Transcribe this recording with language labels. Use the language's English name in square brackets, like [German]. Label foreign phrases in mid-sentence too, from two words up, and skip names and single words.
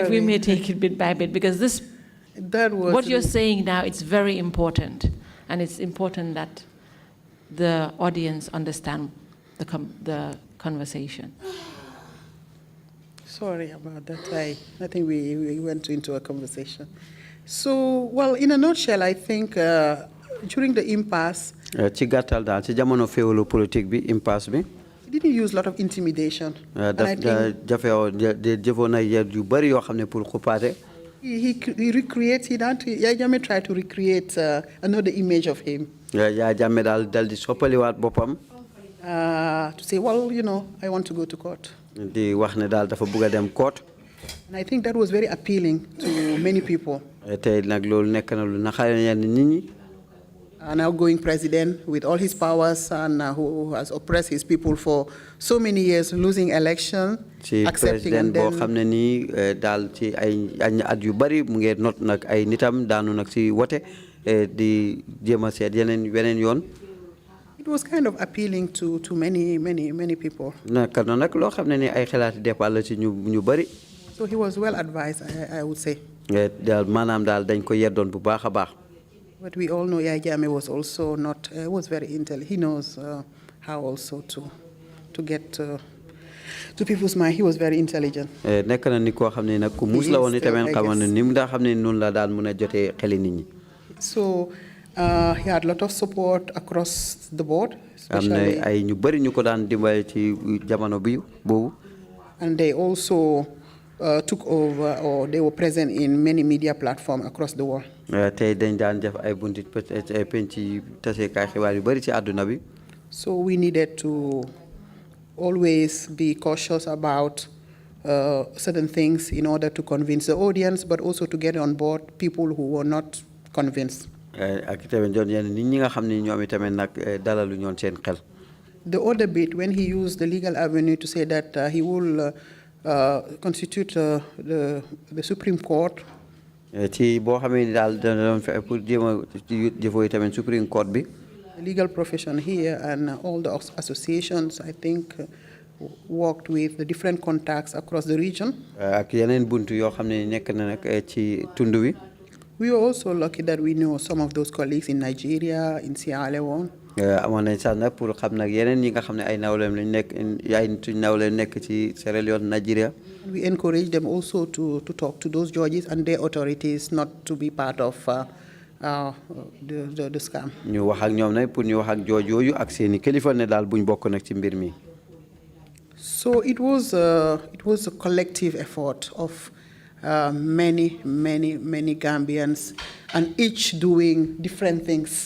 [English] If we may take it bit by bit, because what you're saying now, it's very important, and it's important that the audience understand the conversation. Sorry about that. I think we went into a conversation. So, well, in a nutshell, I think during the impasse, [Wolof] ci gàttal daal ci jamono féewlu politique bi impasse bi. [English] he didn't use a lot of intimidation. [Wolof] jëfoon na yu bari yoo xam ne pour xupaate. [English] He recreated that. Yaya Jammeh tried to recreate another image of him. [Wolof] Yaya Jammeh daal di soppaliwaat boppam. [English] To say, well, I want to go to court. [Wolof] Di wax ne daal dafa bëgg a dem court. [English] And I think that was very appealing to many people. [Wolof] Tey nag loolu nekk na lu naxare yenn nit ñi. [English] An outgoing president with all his powers and who has oppressed his people for so many years, losing election, accepting and then... [Wolof] boo xam ne nii daal ci ay at yu bari mu ngi not nag ay nitam daanu nag ci wote di jéem a seet weneen yoon. [English] It was kind of appealing to many people. [Wolof] Nekk na nag loo xam ne ni ay xalaati départ la ci ñu bari. [English] So he was well advised, I would say. [Wolof] Daal maanaam daal dañ ko yeddoon bu baax a baax. [English] But we all know Yaya Jammeh was also not, was very intelligent. He knows how also to get to people's mind. He was very intelligent. [Wolof] Nekk na ni koo xam ne nag ku muus la woon itamit xamoon ne ni mu daa xam ne noonu la daal mën a jotee xeli nit ñi. [English] So he had a lot of support across the board. [Wolof] Am na ay ñu bari ñu ko daan dimbale ci jamono bi boobu. [English] And they also took over, or they were present in many media platforms across the world. [Wolof] Tey dañ daan def ay bunti penc tasekaay xibaar yu bari ci àdduna bi. [English] So we needed to always be cautious about certain things in order to convince the audience, but also to get on board people who were not convinced. [Wolof] Ak itamit doon yenn nit ñi nga xam ne ñoom itamit nag dalalu ñoon seen xel. [English] The other bit, when he used the legal avenue to say that he will constitute the Supreme Court. [Wolof] Ci boo xamee ni daal dana doon fexe pour jéem a jëfoo itamit [English] Supreme Court [Wolof] bi. [English] The legal profession here and all the associations, I think, worked with the different contacts across the region. [Wolof] Ak yeneen buntu yoo xam ne nekk na nag ci tund wi. [English] We were also lucky that we know some of those colleagues in Nigeria, in Sierra Leone. [Wolof] Amoon nañ sax nag pour xam nag yeneen yi nga xam ne ay nawleem lañ nekk ay nawleem nekk ci Sierra Leone, Nigeria. [English] We encourage them also to talk to those judges and their authorities not to be part of the scam. [Wolof] Ñu wax ak ñoom nag pour ñu wax ak judge yooyu ak seeni kilifa ne daal buñ bokk nag ci mbir mi. [English] So it was a collective effort of many Gambians, and each doing different things.